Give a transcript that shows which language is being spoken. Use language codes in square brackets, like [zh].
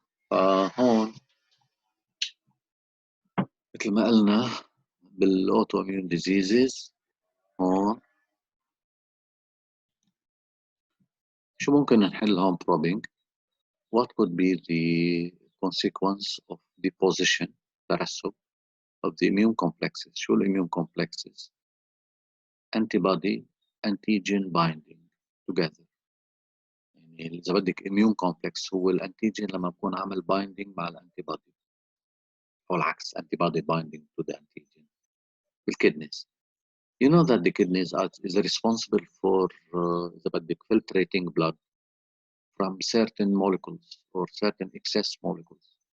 [ar] فهون مثل ما قلنا بالاوتو اميون ديزيزز هون شو ممكن نحل هون [en] probing what could be the consequence of deposition ترسب of the immune complexes. شو الاميون complexes؟ antibody antigen binding together. [ar] يعني إذا بدك immune complex هو الانتيجين لما بكون عامل binding مع الانتيبادي أو العكس [en] antibody binding to the antigen. الكدنيز you know that the kidneys is responsible for [ar] إذا بدك [en] filtrating blood from certain molecules or certain excess molecules.